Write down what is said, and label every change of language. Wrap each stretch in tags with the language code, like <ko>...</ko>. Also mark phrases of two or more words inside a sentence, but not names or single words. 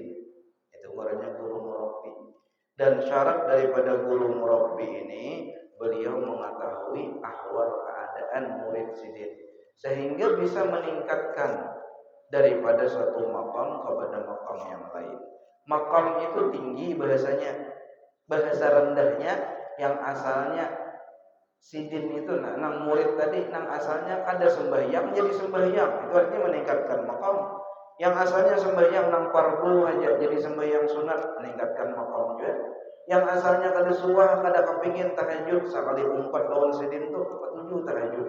<id>Itu namanya guru Murabbi. Dan syarat daripada guru Murabbi ini, beliau mengetahui ahwal keadaan murid sidin, sehingga bisa meningkatkan daripada satu makam kepada makam yang lain.</id> <bjn>Makam itu tinggi bahasanya, bahasa rendahnya yang asalnya sidin itu nang murid tadi nang asalnya kada sembahyang jadi sembahyang, itu artinya meningkatkan makam. Yang asalnya sembahyang nang fardu aja jadi sembahyang sunat, meningkatkan makam juga. Yang asalnya kada suah, kada kepingin tahajud, sekali 4 lawan sidin tuh 7 tahajud.</bjn>